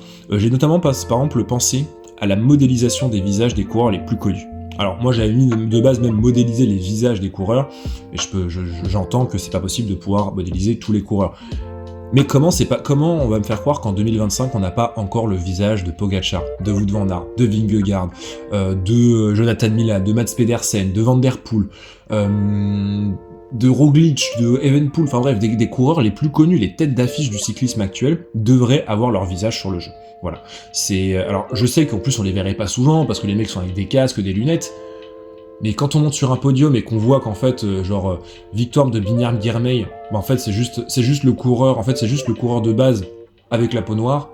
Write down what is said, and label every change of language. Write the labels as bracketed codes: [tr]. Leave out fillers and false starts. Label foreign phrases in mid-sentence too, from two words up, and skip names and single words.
[fr] J'ai notamment par exemple pensé à la modélisation des visages des coureurs les plus connus. Alors moi j'avais mis de base même modéliser les visages des coureurs, mais j'entends que c'est pas possible de pouvoir modéliser tous les coureurs. Mais comment on va me faire croire qu'en 2025 on n'a pas encore le visage de Pogačar, de Wout van Aert, de Vingegaard, de Jonathan Milan, de Mats Pedersen, de Van Der Poel, de Roglic, de Evenepoel, enfin bref, des coureurs les plus connus, les têtes d'affiche du cyclisme actuel, devraient avoir leur visage sur le jeu. Voilà. Alors je sais qu'en plus on les verrait pas souvent parce que les mecs sont avec des casques, des lunettes. Mais quand on monte sur un podium et qu'on voit qu'en fait, victoire de Binyam Girmay, en fait c'est juste le coureur, c'est juste le coureur de base avec la peau noire.